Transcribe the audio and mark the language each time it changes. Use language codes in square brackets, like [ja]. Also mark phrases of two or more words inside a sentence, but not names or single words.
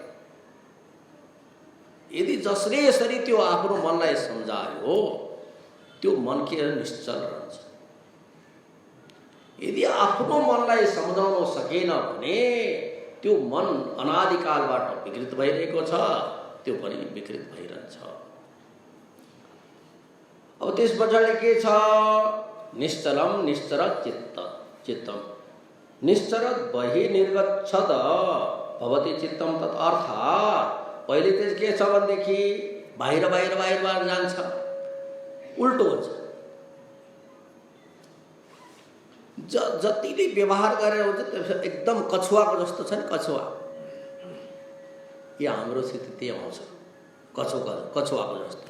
[ne] यदि जसले यसरी त्यो आफ्नो मनलाई सम्झायो त्यो मन के निश्चल रहन्छ। यदि आफ्नो मनलाई सम्झाउन सकेन भने त्यो मन अनादिकालबाट विकृत भइरहेको छ, त्यो पनि विकृत भइरहन्छ। अब त्यस पछाडि के छ? [sa] निश्चलम निश्चरत चित्तम निश्चरत बहि निर्गच्छत भवति चित्तम। [ne] तत् अर्थात् पहिले चाहिँ के छ भनेदेखि बाहिर जान्छ, उल्टो हुन्छ। जतिले व्यवहार गरेर हुन्छ एकदम कछुवाको जस्तो छ नि, कछुवा। यो हाम्रो स्थिति त्यही आउँछ, कछुवाको जस्तो।